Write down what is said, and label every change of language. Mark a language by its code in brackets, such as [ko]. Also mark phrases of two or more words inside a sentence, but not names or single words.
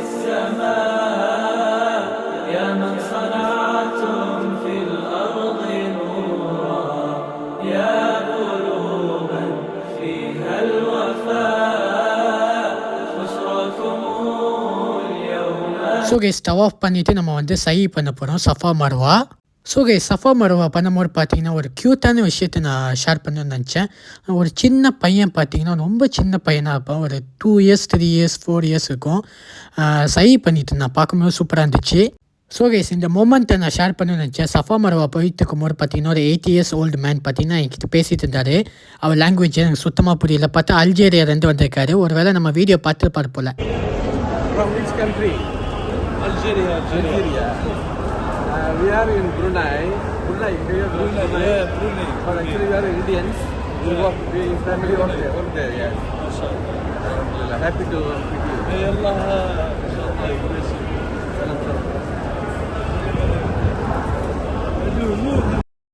[ar] السماء يا من صنعتم في الأرض نورا يا قلوبا فيها الوفاء بشراكم اليوم. [en] so guys [ta] தவாஃப் பண்ணிவிட்டு நம்ம வந்து சை பண்ண போகிறோம் சஃபா மர்வா. [en] so guys [ta] சஃபா மர்வா பண்ணும்போது பார்த்தீங்கன்னா ஒரு க்யூட்டான விஷயத்தை நான் ஷேர் பண்ணணும்னு நினச்சேன். ஒரு சின்ன பையன் பார்த்தீங்கன்னா ரொம்ப சின்ன பையனாக இருப்பான், ஒரு [en] 2 years 3 years 4 years [ta] இருக்கும். சை பண்ணிட்டு நான் பார்க்கும்போது சூப்பராக இருந்துச்சு. [en] so guys [ta] இந்த மொமெண்ட்டை நான் ஷேர் பண்ணணும்னு நினச்சேன். சஃபா மர்வா போயிட்டு இருக்கும்போது பார்த்தீங்கன்னா ஒரு [en] 8 years old man [ta] பார்த்தீங்கன்னா என்கிட்ட பேசிகிட்டு இருந்தார். அவர் லாங்குவேஜ் எனக்கு சுத்தமாக புரியல. பார்த்தா அல்ஜேரியாலேருந்து வந்திருக்காரு. ஒரு வேளை நம்ம வீடியோ பார்த்துருப்பாரு போல். [en] From which country? Algeria. We are in Brunei. Brunei. But actually we are Indians. We family work there. Yes. Alhamdulillah. Happy to meet you.